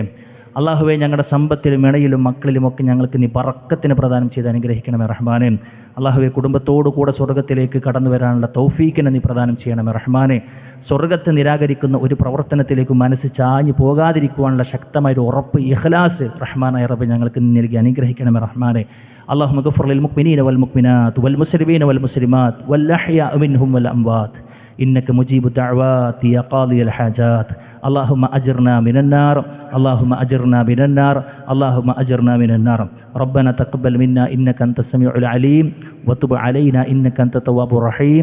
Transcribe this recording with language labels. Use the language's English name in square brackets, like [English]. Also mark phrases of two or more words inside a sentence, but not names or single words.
[Malayalam] അല്ലാഹുവേ, ഞങ്ങളുടെ സമ്പത്തിലും ഇണയിലും മക്കളിലുമൊക്കെ ഞങ്ങൾക്ക് നീ ബറക്കത്തിന് പ്രദാനം ചെയ്ത് അനുഗ്രഹിക്കണമേ റഹ്മാനെ. അല്ലാഹുവേ, കുടുംബത്തോടു കൂടെ സ്വർഗ്ഗത്തിലേക്ക് കടന്നു വരാനുള്ള തൗഫീക്കിനെ നീ പ്രദാനം ചെയ്യണമേ റഹ്മാനെ. സ്വർഗ്ഗത്തെ നിരാകരിക്കുന്ന ഒരു പ്രവർത്തനത്തിലേക്ക് മനസ്സ് ചാഞ്ഞു പോകാതിരിക്കുവാനുള്ള ശക്തമായൊരു ഉറപ്പ്, ഇഖ്ലാസ് റഹ്മാനായ റബ്ബേ ഞങ്ങൾക്ക് നൽകി അനുഗ്രഹിക്കണമേ റഹ്മാനെ. [Arabic] اللهم اغفر للمؤمنين والمؤمنات والمسلمين والمسلمات والأحياء منهم والأموات إنك مجيب الدعوات يا قاضي الحاجات. اللهم أجرنا من النار، اللهم أجرنا من النار، اللهم أجرنا من النار. ربنا تقبل منا إنك أنت السميع العليم وتب علينا إنك أنت التواب الرحيم.